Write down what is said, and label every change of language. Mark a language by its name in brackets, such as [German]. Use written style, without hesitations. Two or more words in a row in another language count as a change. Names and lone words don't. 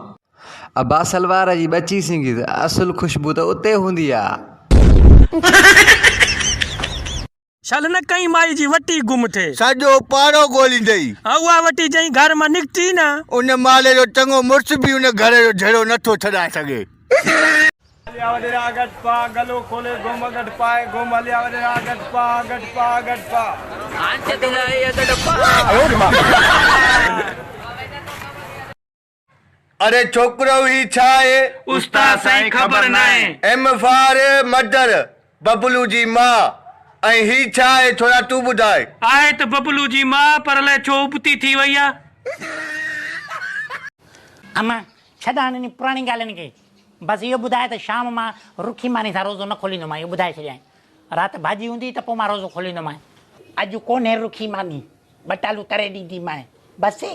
[Sindhi] अबा सलवार जी बची सिंगी त असुल खुशबू त उते हूंदी आहे। छल न कई माई जी वटी गुम थे, सॼो पाड़ो ॻोल्हींदई। उहा वटी जई घर मां निकिती न, उन माले जो चङो मुड़ुस बि उन घर जो झड़ो नथो छॾाए सघे। गलो खोले घुम गट पाए घुम हलिया वॾेरा गट पा गट पा गट पा। अरे छोकरो ही छा आहे? उस्ताद साईं ख़बर नाहे। [English] M for mother, [Sindhi] बबलू जी मां। ऐं ही छा आहे थोरा तूं ॿुधाए। आहे त बबलू जी मां, पर अलाए छो उबती थी वई आहे। अम्मा छॾा हिननि पुराणी ॻाल्हियुनि खे, बसि इहो ॿुधाए त शाम मां रुखी मानी सां रोज़ो न खोलींदोमांइ। इहो ॿुधाए छॾियईं। राति भाॼी हूंदी त पोइ मां रोज़ो खोलींदोमांइ। अॼु कोन्हे रुखी मानी, बटालू तरे ॾींदीमांइ बसि।